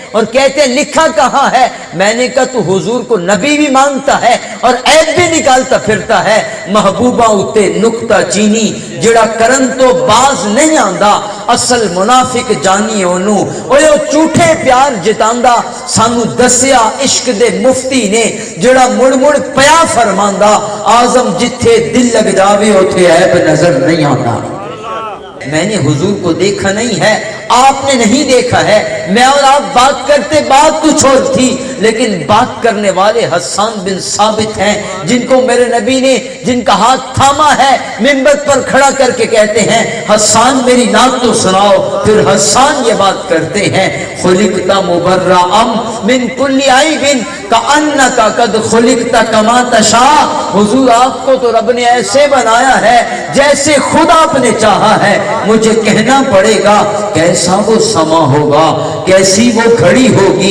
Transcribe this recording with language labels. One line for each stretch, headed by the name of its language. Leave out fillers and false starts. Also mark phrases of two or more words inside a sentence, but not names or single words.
Urdu: اور کہتے ہیں لکھا کہاں ہے؟ میں نے کہا تو حضور کو نبی بھی مانتا ہے اور عیب بھی نکالتا پھرتا ہے۔
Punjabi: محبوبہ اتے نکتہ چینی جڑا کرن تو باز نہیں آندا، اصل منافق جانی اونوں، اوے او جھوٹے پیار جتاندا، سانو دسیا عشق دے مفتی نے جڑا مڑ مڑ پیا فرماندا، آزم جتھے دل لگ جاوے اوتھے عیب نظر نہیں آتا۔
Urdu: میں نے حضور کو دیکھا نہیں ہے، آپ نے نہیں دیکھا ہے، میں اور آپ بات کرتے بات کچھ اور تھی، لیکن بات کرنے والے حسان بن ثابت ہیں جن کو میرے نبی نے جن کا ہاتھ تھاما ہے منبر پر کھڑا کر کے کہتے ہیں حسان میری نعت تو سناؤ، پھر حسان یہ بات کرتے ہیں
Arabic: خلقت مبرأ من کل عیب کأنک قد خلقت کما تشاء،
Urdu: حضور آپ کو تو رب نے ایسے بنایا ہے جیسے خود آپ نے چاہا ہے، مجھے کہنا پڑے گا کیسا وہ سما ہوگا، کیسی وہ گھڑی ہوگی۔